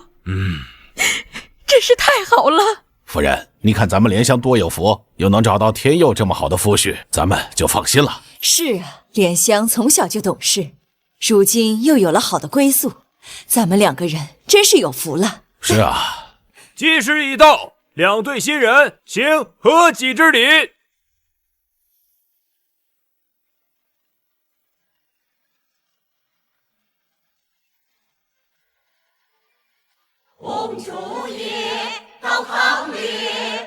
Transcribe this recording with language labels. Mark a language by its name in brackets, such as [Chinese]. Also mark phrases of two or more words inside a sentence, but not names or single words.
[Chinese] 真是太好了。夫人，你看咱們蓮香多有福，又能找到天佑這麼好的夫婿，咱們就放心了。是啊，蓮香從小就懂事，如今又有了好的歸宿，咱們兩個人真是有福了。是啊，吉時已到，兩對新人行合己之禮。公主也到抗烈。